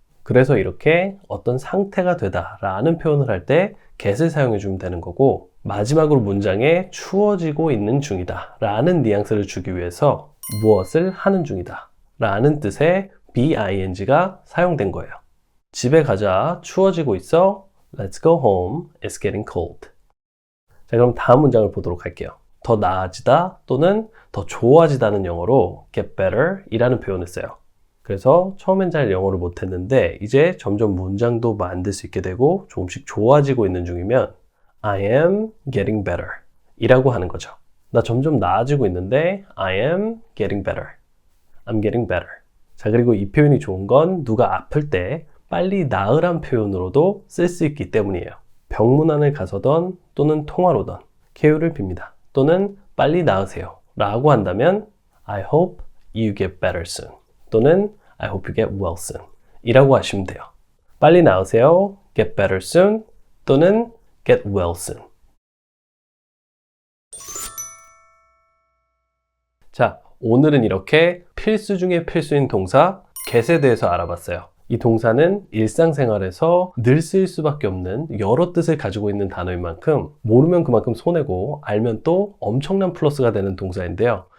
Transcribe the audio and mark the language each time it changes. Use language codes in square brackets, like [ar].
[ko] 그래서 이렇게 어떤 상태가 되다 라는 표현을 할 때 get을 사용해 주면 되는 거고, 마지막으로 문장에 추워지고 있는 중이다 라는 뉘앙스를 주기 위해서 무엇을 하는 중이다 라는 뜻의 BING가 사용된 거예요. 집에 가자, 추워지고 있어. [en] Let's go home, it's getting cold. [ko] 자, 그럼 다음 문장을 보도록 할게요. 더 나아지다 또는 더 좋아지다는 영어로 [en] get better [ko] 이라는 표현을 써요. 그래서 처음엔 잘 영어를 못했는데 이제 점점 문장도 만들 수 있게 되고 조금씩 좋아지고 있는 중이면 [en] I am getting better [ko] 이라고 하는 거죠. 나 점점 나아지고 있는데 [en] I am getting better. I'm getting better. [ko] 자, 그리고 이 표현이 좋은 건 누가 아플 때 빨리 나으란 표현으로도 쓸 수 있기 때문이에요. 병문안을 가서던 또는 통화로던 쾌유를 빕니다. 또는 빨리 나으세요 라고 한다면 [en] I hope you get better soon [ko] 또는 [en] I hope you get well soon [ko] 이라고 하시면 돼요. 빨리 나으세요, [en] get better soon [ko] 또는 [en] get well soon. [ko] 자, 오늘은 이렇게 필수 중에 필수인 동사 get에 대해서 알아봤어요. 이 동사는 일상생활에서 늘 쓰일 수밖에 없는 여러 뜻을 가지고 있는 단어인 만큼 모르면 그만큼 손해고 알면 또 엄청난 플러스가 되는 동사인데요.